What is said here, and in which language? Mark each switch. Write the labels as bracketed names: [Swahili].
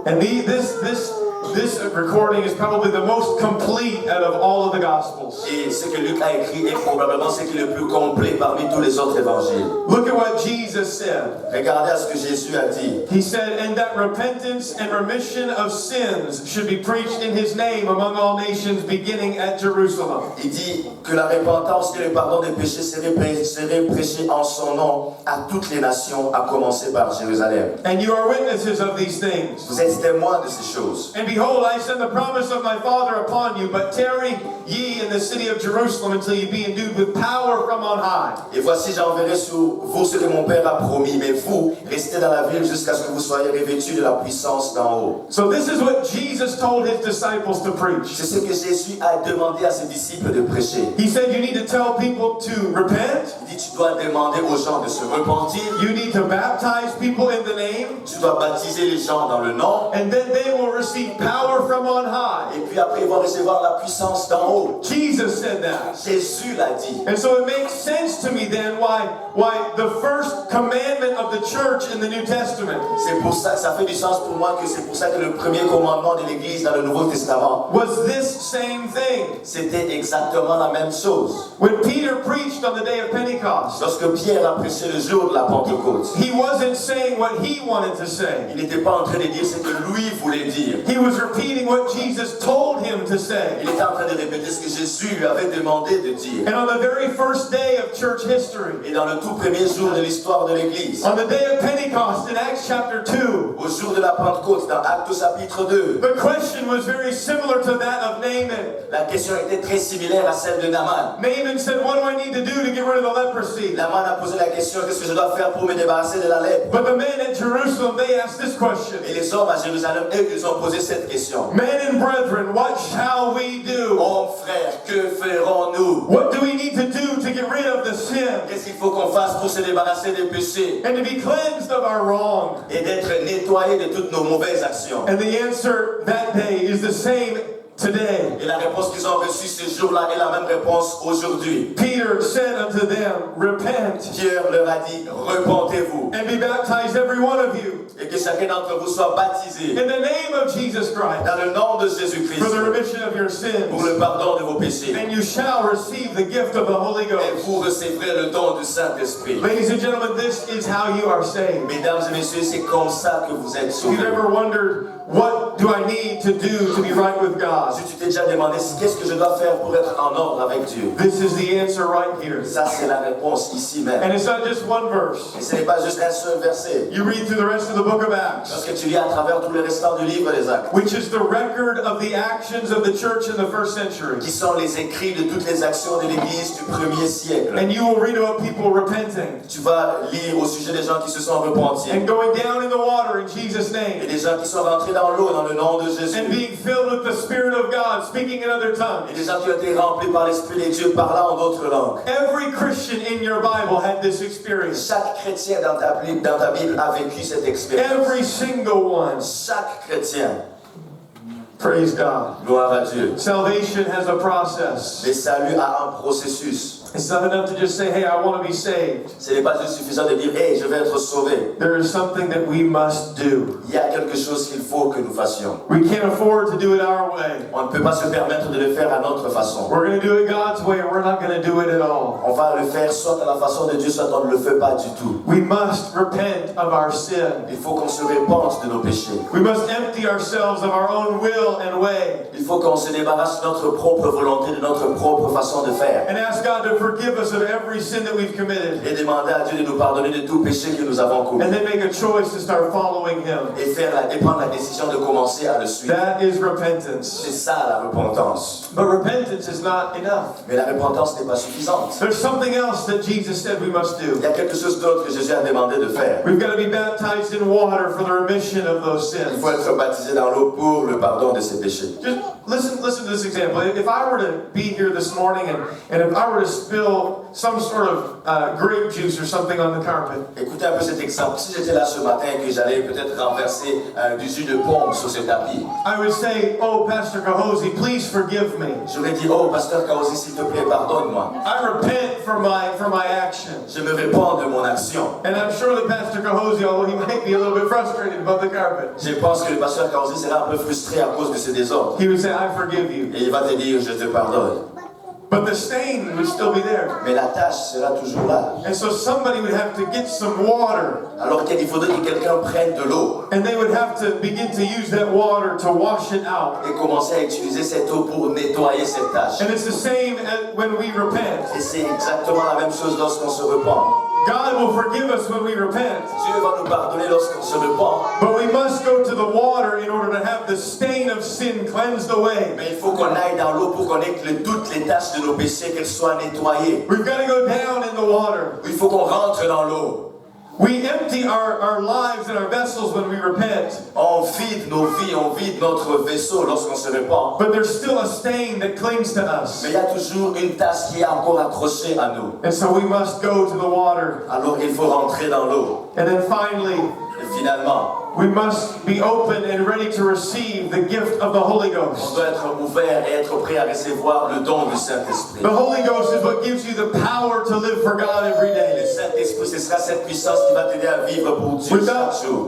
[English] And this recording is probably the most complete out of all of the Gospels. [French] Et ce que Luc a écrit est probablement ce qui est le plus complet parmi tous les autres évangiles. [English] Look at what Jesus said. [French] Regardez à ce que Jésus a dit. [English] He said, and that repentance and remission of sins should be preached in his name among all nations, beginning at Jerusalem. [French] Il dit que la repentance et le pardon des péchés seraient prêchés en son nom à toutes les nations, à commencer par Jérusalem. [English] And you are witnesses of these things. [French] Vous êtes témoins de ces choses. [English] And behold, I send the promise of my Father upon you, but tarry ye in the city of Jerusalem until you be endued with power from on high. [French] Et voici, j'enverrai sur vous ce que mon Père a promis, mais vous, restez dans la ville jusqu'à ce que vous soyez revêtus de la puissance d'en haut. [English] So this is what Jesus told his disciples to preach. [French] C'est ce que Jésus a demandé à ses disciples de prêcher. [English] He said you need to tell people to repent. [French] Il dit, tu dois demander aux gens de se repentir. [English] You need to baptize people in the name. [French] Tu dois baptiser les gens dans le nom. [English] And then they will receive power from on high. [French] Et puis après, ils vont recevoir la puissance d'en haut. [English] Jesus said that. [French] Jésus l'a dit. [English] And so it makes sense to me then why the first commandment of the church in the New Testament [French] C'est pour ça que ça fait du sens pour moi, que c'est pour ça que le premier commandement de l'Église dans le Nouveau Testament, [English] was this same thing. [French] c'était exactement la même chose. [English] When Peter preached on the day of Pentecost, [French] Lorsque Pierre a prêché le jour de la Pentecôte, [English] he wasn't saying what he wanted to say. [French] il n'était pas en train de dire ce que lui voulait dire. [English] He was repeating what Jesus told him to say. [French] Il était en train de répéter ce que Jésus lui avait demandé de dire. [English] And on the very first day of church history, [French] Et dans le tout premier jour de l'histoire de l'Église, [English] on the day of Pentecost in Acts chapter 2, [French] au jour de la Pentecôte, dans Actes chapitre 2, [English] the question was very similar to that of Naaman. [French] la question était très similaire à celle de Naaman. [English] Naaman said, what do I need to do to get rid of the leprosy? [French] Naaman a posé la question, qu'est-ce que je dois faire pour me débarrasser de la lèpre? [English] But the men at Jerusalem, they asked this question. [French] Et les hommes à Jérusalem, eux, ils ont posé cette question. [English] Men and brethren, what shall we do? [French] Oh frère, que ferons-nous? [English] What do we need to do to get rid of the sin [French] Qu'est-ce qu'il faut qu'on fasse pour se débarrasser des péchés [English] and to be cleansed of our wrong? [French] et d'être nettoyés de toutes nos mauvaises actions? [English] And the answer that day is the same today. [French] Et la réponse qu'ils ont reçue ce jour-là est la même réponse aujourd'hui. [English] Peter said unto them, repent [French] Pierre leur a dit, repentez-vous [English] and be baptized every one of you [French] et que chacun d'entre vous soit baptisé [English] in the name of Jesus Christ [French] dans le nom de Jésus-Christ [English] for the remission of your sins, [French] pour le pardon de vos péchés. [English] and you shall receive the gift of the Holy [French] Et [English] Ghost. [French] vous recevrez le don du Saint-Esprit. [English] Ladies and gentlemen, this is how you are saved. [French] Mesdames et messieurs, c'est comme ça que vous êtes [English] If you've [French] sauvés. [English] ever wondered what do I need to do to be right with God? [French] Si tu t'es déjà demandé qu'est-ce que je dois faire pour être en ordre avec Dieu, [English] This is the answer right here. [French] ça c'est la réponse ici [English] And [French] même. [English] it's not just one verse. [French] Et ce n'est pas juste un seul verset. [English] You read through the rest of the book of Acts, [French] Lorsque tu lis à travers tout le restant du livre des Actes, [English] which is the record of the actions of the church in the first century. [French] qui sont les écrits de toutes les actions de l'Église du 1er siècle. [English] And you will read about people repenting [French] Tu vas lire au sujet des gens qui se sont repentis [English] and going down in the water in Jesus' [French] et [English] name [French] des gens qui sont rentrés dans l'eau dans le nom de [English] and [French] Jésus [English] being filled with the Spirit of God, speaking in other [French] et [English] tongues. [French] des gens qui ont été remplis par l'Esprit de Dieu parlant en d'autres langues. [English] Every Christian in your Bible had this experience. [French] Chaque chrétien dans ta Bible a vécu cette expérience. [English] Every single one. [French] Chaque chrétien. [English] Praise God. [French] Gloire à Dieu. [English] Salvation has a process. [French] Le salut a un processus. [English] It's not enough to just say, hey, I want to be saved. [French] Ce n'est pas juste suffisant de dire, hey, je vais être sauvé. [English] There is something that we must do. [French] Il y a quelque chose qu'il faut que nous fassions. [English] We can't afford to do it our way. [French] On ne peut pas se permettre de le faire à notre façon. [English] We're going to do it God's way, or we're not going to do it at all. [French] On va le faire soit à la façon de Dieu, soit on ne le fait pas du tout. [English] We must repent of our sin. [French] Il faut qu'on se répande de nos péchés. [English] We must empty ourselves of our own will and way [French] Il faut qu'on se débarrasse de notre propre volonté, de notre propre façon de faire. [English] and ask God to forgive us of every sin that we've committed. [French] Et demander à Dieu de nous pardonner de tout péché que nous avons commis. [English] And then make a choice to start following Him. [French] Et prendre la décision de commencer à le suivre. [English] That is repentance. [French] C'est ça la repentance. [English] But repentance is not enough. [French] Mais la repentance n'est pas suffisante. [English] There's something else that Jesus said we must do. [French] Il y a quelque chose d'autre que Jésus a demandé de faire. [English] We've got to be baptized in water for the remission of those [French] Il [English] sins. [French] faut être baptisé dans l'eau pour le pardon de ses péchés. [English] Just listen to this example. If I were to be here this morning and if I were to spill some sort of grape juice or something on the carpet, [French] Écoutez un peu cet exemple. Si j'étais là ce matin et que j'allais peut-être renverser du jus de pomme sur ce tapis, [English] I would say, oh, Pastor Kahosi, please forgive me. [French] j'aurais dit, oh, pasteur Kaosi, s'il te plaît, pardonne-moi. [English] I repent for my actions. [French] Je me répands de mon action. [English] And I'm sure that Pastor Kahosi, although he might be a little bit frustrated about the carpet, [French] Je pense que le pasteur Kaosi sera un peu frustré à cause de ses désordres. [English] he would say, I forgive you. [French] Et il va te dire, je te pardonne. [English] But the stain would still be there. [French] Mais la tâche sera toujours là. [English] And so somebody would have to get some water, [French] Alors qu'il faudrait que quelqu'un prenne de l'eau [English] and they would have to begin to use that water to wash it out. [French] et commencer à utiliser cette eau pour nettoyer cette tâche. [English] And it's the same as when we repent. [French] Et c'est exactement la même chose lorsqu'on se repent. [English] God will forgive us when we repent. [French] Dieu va nous pardonner lorsqu'on se repent. [English] But we must go to the water in order to have the stain of sin cleansed away. [French] Mais il faut qu'on aille dans l'eau pour qu'on ait toutes les taches de nos péchés, qu'elles soient nettoyées. [English] We've got to go down in the water. [French] Il faut qu'on rentre dans l'eau. [English] We empty our lives and our vessels when we repent. [French] On vide nos vies, on vide notre vaisseau lorsqu'on se repent. [English] But there's still a stain that clings to us. [French] Mais il y a toujours une tache qui est encore accrochée à nous. [English] And so we must go to the water. [French] Alors il faut rentrer dans l'eau. [English] And then finally, [French] Et finalement, [English] we must be open and ready to receive the gift of the Holy [French] on [English] Ghost. [French] doit être ouvert et être prêt à recevoir le don du Saint-Esprit. [English] The Holy Ghost is what gives you the power to live for God every [French] Le [English] day. [French] Saint-Esprit, ce sera cette puissance qui va t'aider à vivre pour Dieu chaque jour.